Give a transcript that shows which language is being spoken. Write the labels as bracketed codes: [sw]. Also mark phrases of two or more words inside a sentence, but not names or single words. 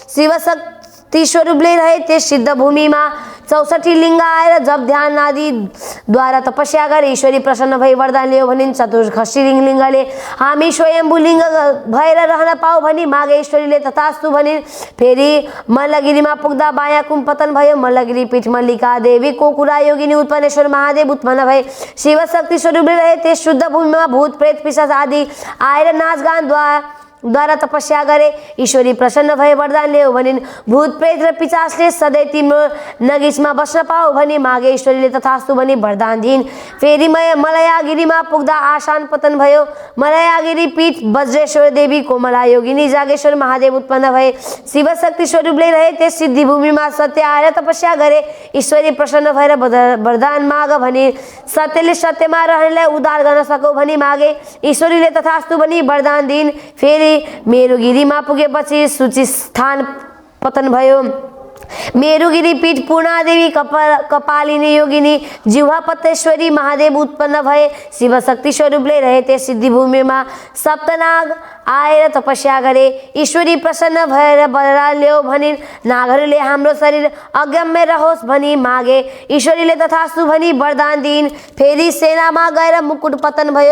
[ne] शिवशक्ति स्वरूपले रहे त्यस सिद्ध भूमिमा 64 लिङ्ग आएर जप ध्यान आदि द्वारा तपस्या गरे। ईश्वरी प्रसन्न भई वरदान ल्याऊ भनिन्। चतुर्खसी लिङ्गले हामी स्वयम्भू लिङ्ग भएर रहन पाऊ भनी मागे। ईश्वरीले तथास्तु भनिन्। फेरि मल्लगिरीमा पुग्दा बायाँ कुम्पतन भयो। मल्लगिरी पीठ मल्लिका देवी कोकुरा योगिनी उत्पन्नेश्वर महादेव उत्पन्न भए। शिवशक्ति स्वरूपले रहे त्यस शुद्ध भूमिमा भूत प्रेत पिशाच आदि आएर नाचगान द्वारा तपस्या गरे। ईश्वरी प्रसन्न भए वरदान ल्याऊ भनिन्। भूत प्रेत र पिशाचले सधैँ तिम्रो नगिचमा बस्न पाऊ भनी मागे। ईश्वरीले तथास्तु भनी वरदान दिइन्। फेरि मलयागिरीमा पुग्दा आसान पतन भयो। मलयागिरी पीठ वज्रेश्वर देवी कोमला योगिनी जागेश्वर महादेव उत्पन्न भए। शिवशक्ति स्वरूपले रहे त्यस सिद्धि भूमिमा सत्य आएर तपस्या गरे। ईश्वरी प्रसन्न भएर वरदान माग भनी सत्यले सत्यमा रहनेलाई उद्धार गर्न सकौ भनी मागे। ईश्वरीले तथास्तु भनी वरदान दिइन्। फेरि मेरुगिरीमा पुगेपछि सूची स्थान पतन भयो। मेरुगिरी पीठ पूर्णादेवी कपालिनी योगिनी जिह्वापतेश्वरी महादेव उत्पन्न भए। शिवशक्ति स्वरूपले रहे त्यस सिद्धि भूमिमा सप्तनाग आएर तपस्या गरे। ईश्वरी प्रसन्न भएर वरदान ल्याऊ भनिन्। नागहरूले हाम्रो शरीर अगम्य रहोस् भनी मागे। ईश्वरीले तथास्तु भनी वरदान दिइन्। फेरि सेनामा गएर मुकुट पतन भयो।